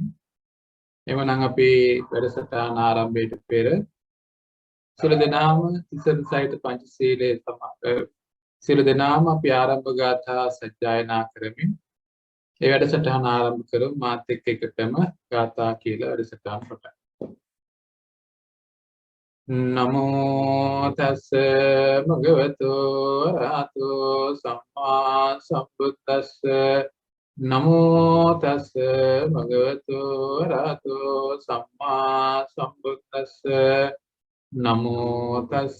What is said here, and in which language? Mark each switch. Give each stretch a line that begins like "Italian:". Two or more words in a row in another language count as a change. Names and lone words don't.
Sinhala: එවනම් අපි වැඩසටහන ආරම්භයට පෙර සිළු දෙනාම තිසරණ සහිත පංචශීලයේ සිළු දෙනාම අපි ආරම්භ ගාථා සජ්ජායනා කරමින් ඒ වැඩසටහන ආරම්භ කරමු. මාත් එක්ක එකටම ගාථා කියලා වැඩසටහන පටන්.
Pali: නමෝ තස්ස භගවතු අරහතෝ සම්මා සම්බුද්දස්ස නමෝ තස්ස භගවතු අරහතෝ සම්මා සම්බුද්දස්ස නමෝ තස්ස